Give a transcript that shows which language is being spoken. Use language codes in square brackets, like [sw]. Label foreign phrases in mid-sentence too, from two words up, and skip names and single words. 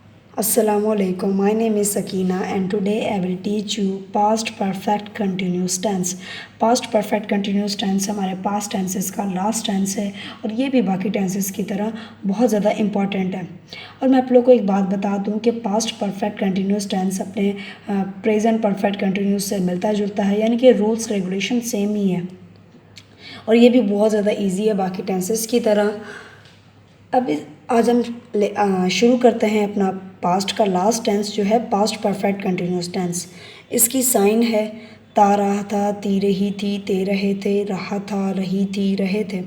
[en] Assalamualaikum. My name is Sakina and today I will teach you past perfect continuous tense. Past perfect continuous tense [hi] हमारे [en] past tenses [hi] का [en] last tense [hi] है और ये भी बाकी tenses की तरह बहुत ज़्यादा important है। और मैं आप लोगों को एक बात बता दूं कि [en] past perfect continuous tense [hi] अपने [en] present perfect continuous [hi] से मिलता जुलता है, यानी कि [en] rules regulation same [hi] ही है और ये भी बहुत ज़्यादा ईजी है बाकी टेंसेस की तरह। अब आज हम शुरू करते हैं अपना पास्ट का [en] last tense [hi] जो है [en] past perfect continuous tense. [hi] इसकी साइन है ता, रहा था, ती, रही थी, ते, रहे थे, रहा था, रही थी, रहे थे।